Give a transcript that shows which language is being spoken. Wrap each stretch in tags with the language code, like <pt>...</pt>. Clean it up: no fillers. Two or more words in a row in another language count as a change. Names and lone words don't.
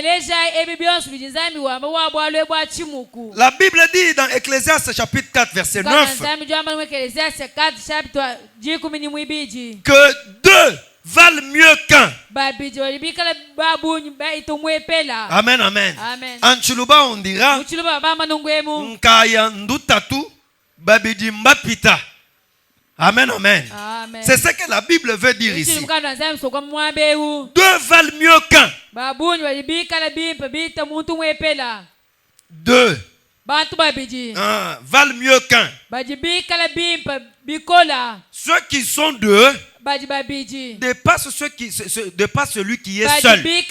<fr>La Bible dit dans Ecclésiaste chapitre 4 verset 9 que deux valent mieux qu'un. Amen, amen. En Chiluba on dira</fr> <lua>Nkaya ndutatu babidi mbapita.</lua> <fr>Amen, amen. Amen. C'est ce que la Bible veut dire ici. Deux Valent mieux qu'un. Deux. Valent mieux qu'un. Ceux qui sont deux dépassent celui qui est seul.</fr>